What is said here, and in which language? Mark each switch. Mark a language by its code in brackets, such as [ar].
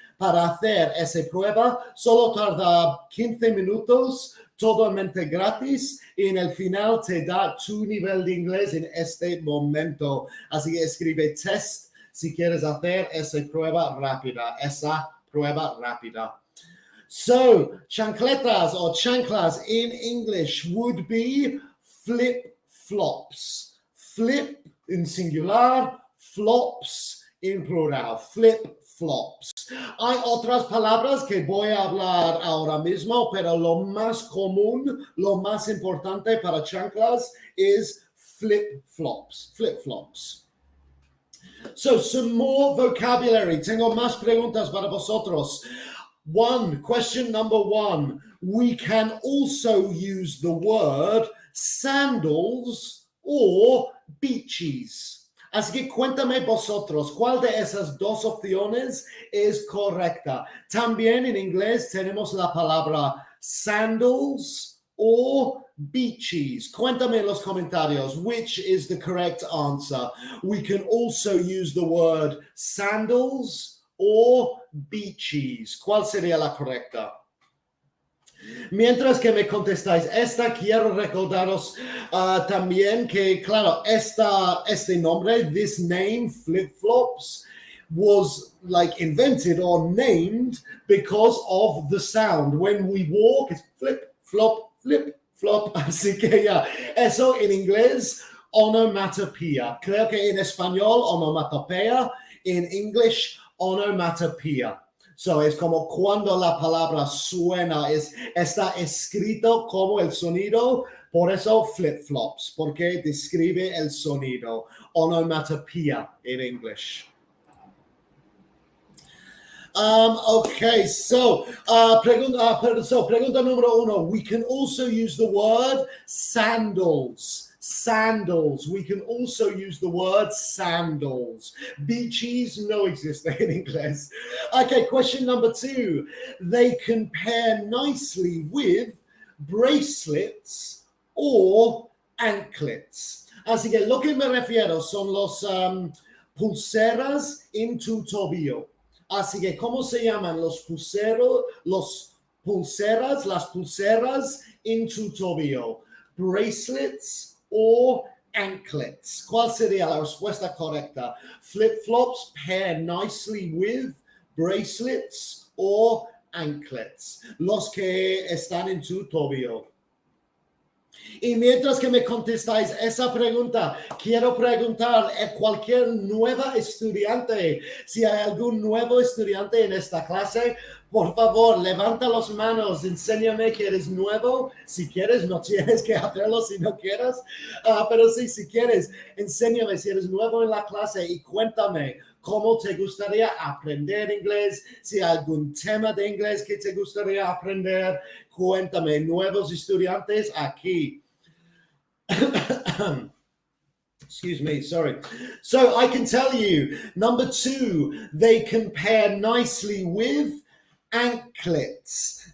[es] para hacer esa prueba. Solo tarda 15 minutos, totalmente gratis, y en el final te da tu nivel de inglés en este momento. Así que escribe test si quieres hacer esa prueba rápida. [en] So, chancletas or chanclas in English would be flip-flops. Flip in singular, flops in plural. Flip-flops. [es] Hay otras palabras que voy a hablar ahora mismo, pero lo más común, lo más importante para chanclas [en] is flip-flops. Flip-flops. So, some more vocabulary. [es] Tengo más preguntas para vosotros. [en] Question number one. We can also use the word sandals or beaches. [es] Así que cuéntame vosotros, ¿cuál de esas dos opciones es correcta? También en inglés tenemos la palabra [en] sandals or beaches. [es] Cuéntame en los comentarios, [en] which is the correct answer? We can also use the word sandals or beaches. [es] ¿Cuál sería la correcta? Mientras que me contestáis esta, quiero recordaros también que, claro, este nombre, [en] this name, [es] Flipflops, [en] was like invented or named because of the sound. When we walk, it's flip, flop, flip, flop. [es] Así que ya, eso en inglés, onomatopoeia. Creo que en español, onomatopoeia. En English, onomatopoeia. So, es como cuando la palabra suena, está escrito como el sonido, por eso flip-flops, porque describe el sonido. [en] Onomatopoeia in English. Okay, so [es] pregunta número uno. [en] We can also use the word sandals. Sandals. We can also use the word sandals. Beaches no exist in English. Okay, question number two. They can pair nicely with bracelets or anklets. [es] Así que lo que me refiero son los pulseras en tu tobillo. Así que, ¿cómo se llaman las pulseras en tu tobillo? [en] Bracelets or anklets. [es] ¿Cuál sería la respuesta correcta? [en] Flip-flops pair nicely with bracelets or anklets. [es] Los que están en tu tobillo. Y mientras que me contestáis esa pregunta, quiero preguntar a cualquier nueva estudiante, si hay algún nuevo estudiante en esta clase, por favor, levanta las manos, enséñame que eres nuevo. Si quieres, no tienes que hacerlo si no quieres, pero sí, si quieres, enséñame si eres nuevo en la clase y cuéntame cómo te gustaría aprender inglés, si hay algún tema de inglés que te gustaría aprender, cuéntame, nuevos estudiantes aquí. [en] Excuse me, sorry. So I can tell you, number two, they can pair nicely with anklets.